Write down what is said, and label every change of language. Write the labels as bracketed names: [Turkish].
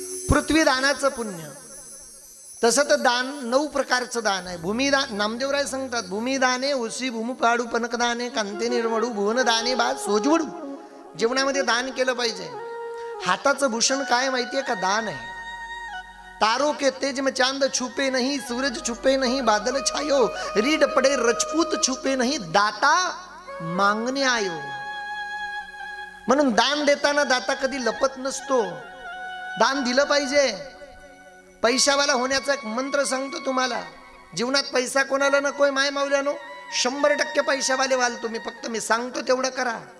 [Marathi] पृथ्वी दानाचं पुण्य. तसं तर दान 9 प्रकारचं दान आहे. भूमिदान नामदेवराय सांगतात, भूमिदाने उसी भूमि पाडू पनकदाने कांते निर्मळू भुवनदाने बा सोजवडू. जीवनामध्ये दान केलं पाहिजे. हाताचं भूषण काय माहितीये का? दान आहे. [Hindi] तारों के तेज में चांद छुपे नहीं, सूरज छुपे नहीं, बादल छायो, रीड पड़े रजपूत छुपे नहीं, दाता मागणे आयो. [Marathi] म्हणून दान देताना दाता कधी लपत नसतो. दान दिलं पाहिजे. पैशावाला होण्याचा एक मंत्र सांगतो तुम्हाला. जीवनात पैसा कोणाला नकोय माय मावल्यानो. 100% पैशावाले व्हाल तुम्ही. फक्त मी सांगतो तेवढं करा.